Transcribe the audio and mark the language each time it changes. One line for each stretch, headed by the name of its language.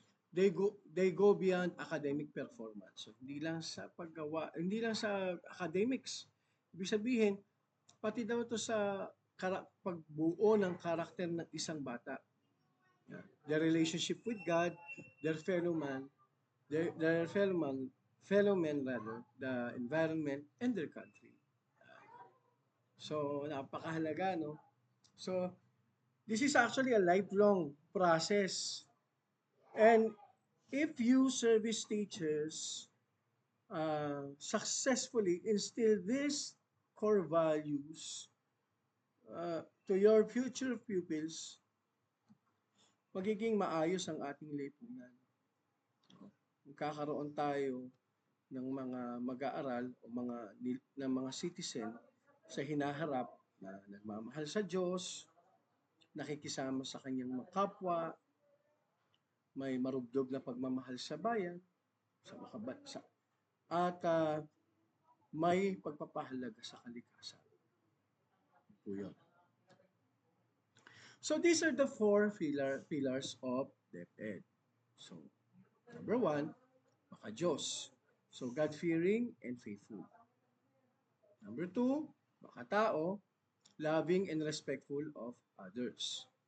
English: They go beyond academic performance.
Filipino: So, hindi lang sa paggawa, hindi lang sa academics. Ibig sabihin, pati daw to sa pagbuo ng karakter ng isang bata.
English: Yeah. Their relationship with God, their fellow man, their fellow men rather, the environment, and their country.
Filipino: So, napakahalaga, no?
English: So, this is actually a lifelong process. And if you service teachers successfully instill these core values to your future pupils,
Filipino: magiging maayos ang ating lipunan. Magkakaroon tayo ng mga mag-aaral o mga citizen sa hinaharap na nagmamahal sa Diyos, nakikisama sa kanyang mga kapwa, may marugdog na pagmamahal sa bayan, sa at may pagpapahalaga sa kalikasan. Po yun.
English: So these are the four pillars of DepEd. So, number one, maka-Diyos. So God-fearing and faithful. Number two, makatao, loving and respectful of others.